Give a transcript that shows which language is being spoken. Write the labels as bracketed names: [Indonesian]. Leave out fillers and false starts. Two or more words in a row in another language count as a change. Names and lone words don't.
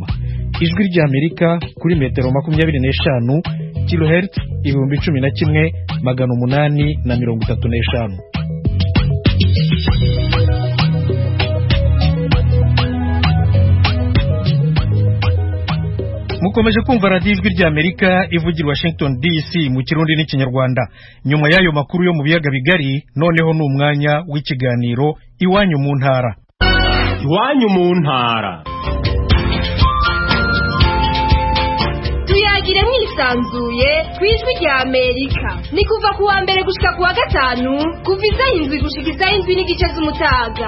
[Kinyarwanda] Ijwi ry'Amerika kuri metero 25 kilohertz 11835. Mukomeje kumva radio Ijwi ry'Amerika ivugira Washington DC mu Kirundi n'Ikinyarwanda. Nyuma y'ayo makuru yo mu biyaga bigari noneho n'umwanya w'ikiganiro Iwanyu mu ntara. Iwanyu mu ntara. Tuyagire mwisanzuye kwijwi ry'Amerika. [Rundi] Ni kuva kuwa mbere gushika kuwa gatanu kuva isaha 7 gushika isaha 7:30 z'umutaga.